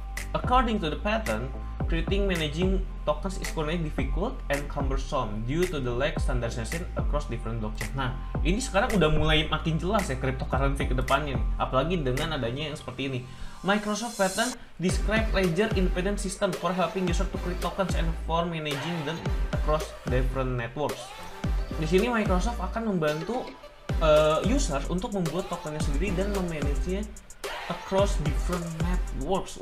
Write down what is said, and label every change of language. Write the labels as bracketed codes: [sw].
[en] According to the patent, creating managing tokens is currently difficult and cumbersome due to the lack standardization across different blockchain. [id] Nah, ini sekarang udah mulai makin jelas ya cryptocurrency ke depannya, apalagi dengan adanya yang seperti ini. [en] Microsoft patent describe ledger independent system for helping user to create tokens and for managing them across different networks. [id] Di sini Microsoft akan membantu users untuk membuat tokennya sendiri dan memanagenya [en] across different networks.